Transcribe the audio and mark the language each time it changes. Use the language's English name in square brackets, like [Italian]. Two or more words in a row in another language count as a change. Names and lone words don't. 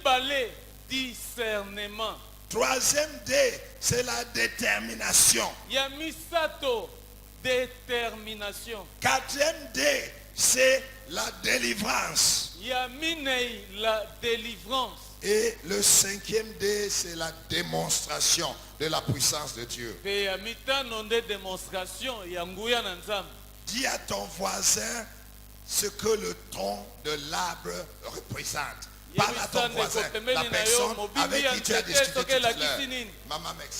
[French] Troisième D, c'est la détermination. [Lingala] Ya misato, détermination. [French] Quatrième D, c'est la délivrance. [Lingala] Ya minei, [French] la délivrance. Et le cinquième D, c'est la démonstration de la puissance de Dieu. [Lingala] Pe ya mitano nde démonstration ya nguya na Nzambe. [French] Dis à ton voisin ce que le tronc de l'arbre représente. Parle à ton voisin, la personne avec qui tu as discuté tout à l'heure. Maman, merci.